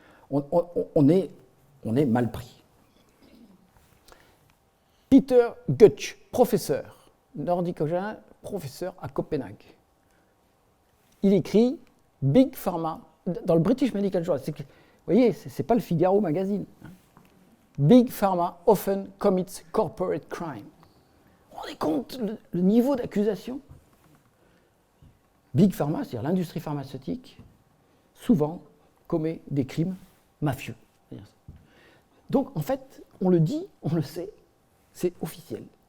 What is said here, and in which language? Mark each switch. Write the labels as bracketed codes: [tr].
[fr] On est mal pris. Peter Gutsch, professeur nordicogène, professeur à Copenhague. Il écrit Big Pharma dans le British Medical Journal. Vous voyez, ce n'est pas le Figaro magazine. [en] Big Pharma often commits corporate crime. [fr] Vous vous rendez compte le niveau d'accusation? Big Pharma, c'est-à-dire l'industrie pharmaceutique, souvent commet des crimes mafieux. Donc, en fait, on le dit, on le sait, c'est officiel.